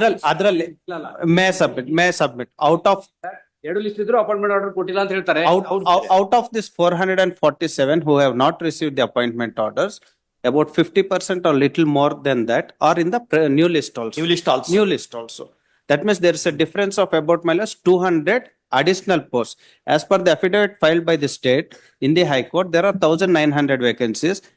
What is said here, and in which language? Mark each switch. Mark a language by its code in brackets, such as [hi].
[kn] ಅದ್ರಲ್ಲಿ [en] may submit out of [kn] ಎರಡು list ಇದ್ರು ಅಪಾಯಿಂಟ್ಮೆಂಟ್ ಆರ್ಡರ್ ಕೊಟ್ಟಿಲ್ಲ ಅಂತ ಹೇಳ್ತಾರೆ. [en] out of this 447 who have not received the appointment orders, about 50% or little more than that are in the new list also. New list also. That means there is a difference of about -200 additional posts. As per the affidavit filed by the state in the High Court, there are 1,900 vacancies.